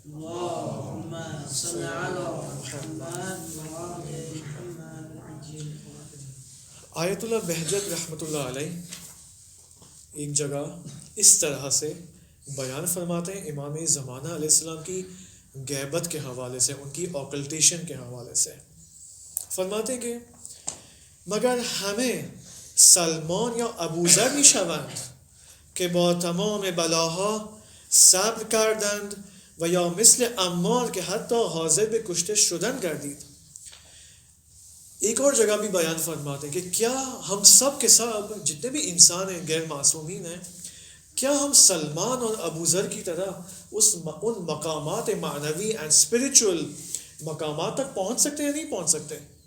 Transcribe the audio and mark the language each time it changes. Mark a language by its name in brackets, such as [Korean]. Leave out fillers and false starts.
[Arabic] اللهم صل على محمد وآل محمد. [Urdu] آیت اللہ بہجت رحمۃ اللہ علیہ ایک جگہ اس طرح سے بیان فرماتے ہیں امام زمانہ علیہ السلام کی غیبت کے حوالے سے، ان کی آکلٹیشن کے حوالے سے. فرماتے ہیں کہ [Persian] مگر ہمیں سلمان یا ابوذر میشوند که با تمام بلاها صبر کردند و یا مثل عمار که حتی حاضر به کشته شدن گردید. [Urdu] ایک اور جگہ بھی بیان فرماتے ہیں کہ کیا ہم سب کے سب جتنے بھی انسان ہیں غیر معصومین ہیں، کیا ہم سلمان اور ابوذر کی طرح ان مقامات معنوی [English] and spiritual [Urdu] مقامات تک پہنچ سکتے ہیں یا نہیں پہنچ سکتے؟